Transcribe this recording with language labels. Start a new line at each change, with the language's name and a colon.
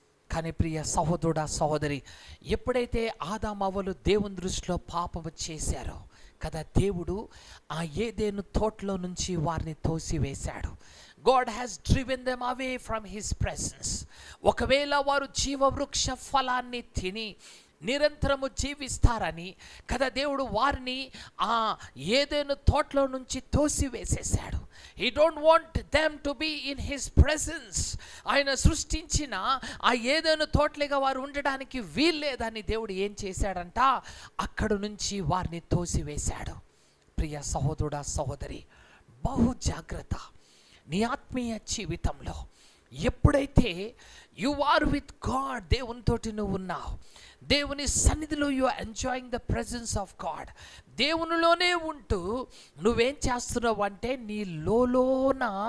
Telugu: కానీ ప్రియ సహోదరుడా, సహోదరి, ఎప్పుడైతే ఆదామవ్వలు దేవుని దృష్టిలో పాపము చేశారో కదా, దేవుడు ఆ ఏదెను తోటలో నుంచి వారిని తోసివేశాడు.
English: God has driven them away from his presence.
Telugu: ఒకవేళ వారు జీవవృక్ష ఫలాన్ని తిని నిరంతరము జీవిస్తారని కదా దేవుడు వారిని ఆ ఏదెను తోటలో నుంచి తోసివేసేశాడు.
English: He don't want them to be in his presence.
Telugu: ఆయన సృష్టించిన ఆ ఏదెను తోటలుగా వారు ఉండడానికి వీల్లేదని దేవుడు ఏం చేశాడంట, అక్కడ నుంచి వారిని తోసివేశాడు. ప్రియ సహోదరుడా, సహోదరి, బహు జాగ్రత్త. నీ ఆత్మీయ జీవితంలో ఎప్పుడైతే
English: you are with God,
Telugu: దేవునితోటి నువ్వు ఉన్నావు, దేవుని సన్నిధిలో
English: you are enjoying the presence of God,
Telugu: దేవునిలోనే ఉంటూ నువ్వేం చేస్తున్నావు అంటే నీ లోన